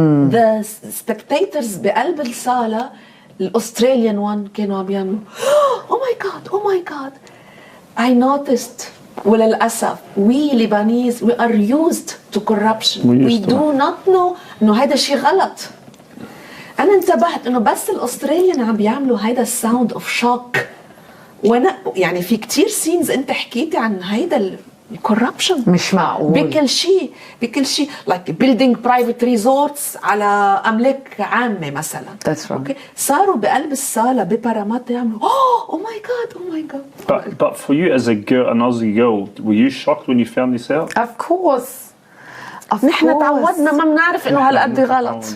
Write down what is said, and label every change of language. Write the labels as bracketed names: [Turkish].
[English] The spectators [Arabic] بقلب الصالة الأستراليان [English] one [Arabic] كانوا عم يعملوا [English] oh my god I noticed وللأسف we Lebanese we are used to corruption. We do not know [Arabic] إنه هذا شيء غلط. أنا انتبهت إنه بس الأستراليان عم بيعملوا هيدا الساوند اوف شوك. وانا يعني في كتير سينز انت حكيتي عن هيدا الكوربشن مش معقول. بكل شيء [English] like building private resorts [Arabic] على املاك عامه مثلا. [English] That's right. [Arabic] اوكي صاروا بقلب الصاله بباراماتا يعملوا [English] oh my god. But for you as a girl, an Aussie girl, were you shocked when you found this out? Of course. [Arabic] نحن تعودنا ما بنعرف انه هالقد غلط.